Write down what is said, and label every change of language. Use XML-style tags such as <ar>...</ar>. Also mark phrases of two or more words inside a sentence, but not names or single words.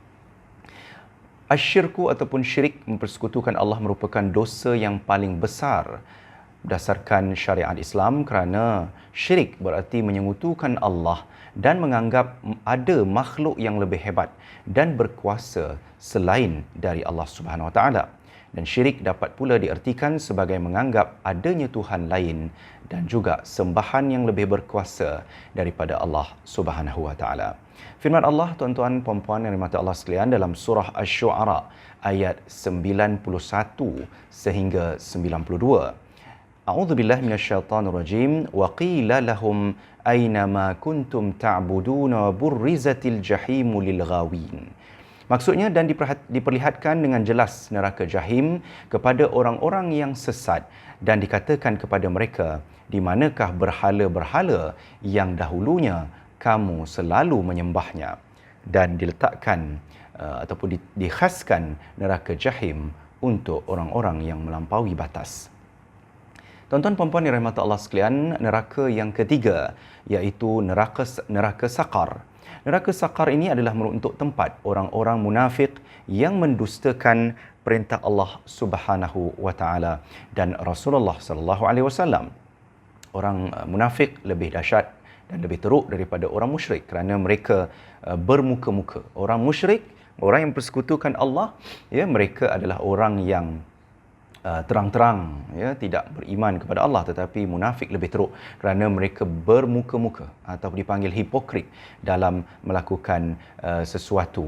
<ms>Asyirku ataupun syirik, mempersekutukan Allah, merupakan dosa yang paling besar berdasarkan syariat Islam, kerana syirik berarti menyengutukan Allah dan menganggap ada makhluk yang lebih hebat dan berkuasa selain dari Allah</ms> <ar>سبحانه وتعالى.</ar> <ms>Dan syirik dapat pula diartikan sebagai menganggap adanya Tuhan lain dan juga sembahan yang lebih berkuasa daripada Allah</ms> <ar>سبحانه وتعالى.</ar> <ms>Firman Allah, tuan-tuan puan-puan yang dirahmati Allah sekalian, dalam surah Asy-Syu'ara ayat 91 sehingga 92.</ms> <ar>أعوذ بالله من الشيطان الرجيم. وقيل لهم أين ما كنتم تعبدون وبرزت الجحيم للغاوين.</ar> <ms>Maksudnya, dan diperlihatkan dengan jelas neraka jahim kepada orang-orang yang sesat, dan dikatakan kepada mereka, di manakah berhala-berhala yang dahulunya kamu selalu menyembahnya? Dan diletakkan ataupun dikhaskan neraka jahim untuk orang-orang yang melampaui batas. Tuan-tuan puan-puan yang dirahmati Allah sekalian, neraka yang ketiga iaitu neraka sakar. Neraka sakar ini adalah untuk tempat orang-orang munafik yang mendustakan perintah Allah</ms> <ar>سبحانه وتعالى</ar> <ms>dan Rasulullah</ms> <ar>صلى الله عليه وسلم.</ar> <ms>Orang munafik lebih dahsyat dan lebih teruk daripada orang musyrik kerana mereka bermuka-muka. Orang musyrik, orang yang persekutukan Allah, ya, mereka adalah orang yang terang-terang, ya, tidak beriman kepada Allah, tetapi munafik lebih teruk kerana mereka bermuka-muka atau dipanggil hipokrit dalam melakukan sesuatu.</ms>